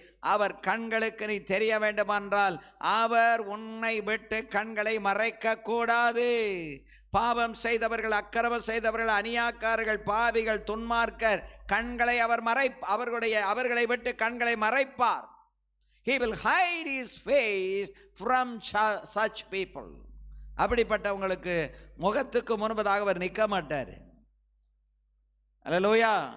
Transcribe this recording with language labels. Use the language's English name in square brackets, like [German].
[Tamil] அவர் கண்களுக்கு நீ தெரிய வேண்டுமென்றால் அவர் உன்னை விட்டு கண்களை மறைக்க கூடாது. பாவம் செய்தவர்கள், அக்கிரமம் செய்தவர்கள், அநியாயக்காரர்கள், பாவிகள், துன்மார்க்கர் கண்களை அவர் அவர்களை விட்டு கண்களை மறைப்பார். [English] He will hide his face from such people. [Tamil] அப்படிப்பட்டவங்களுக்கு முகத்துக்கு முன்பதாக அவர் நிற்க மாட்டார். அல்லேலூயா.